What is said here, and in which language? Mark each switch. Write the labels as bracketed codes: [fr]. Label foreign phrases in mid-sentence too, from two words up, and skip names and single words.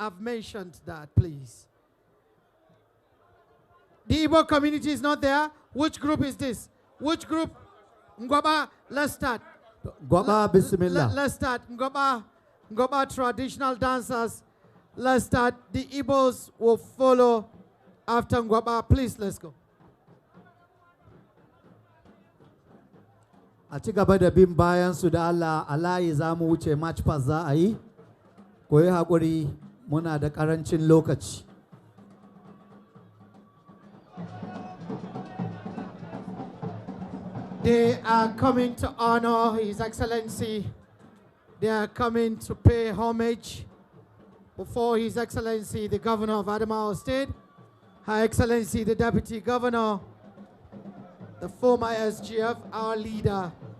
[en] I've mentioned that, please. The Igbo community is not there. Which group is this? Which group? Ngwaba, let's start. Ngwaba, bismillah. Let's start. Ngwaba traditional dancers. Let's start. The Igbos will follow after Ngwaba. Please, let's go. [ha] A ci gaba da bin bayan su da Allah, alayi za mu wuce [en] match pass [ha] za a yi. Ku yi haƙuri, muna da ƙarancin lokaci. [en] They are coming to honor His Excellency. They are coming to pay homage before His Excellency, the Governor of Adamawa State, Her Excellency, the Deputy Governor, the former SGF, our leader,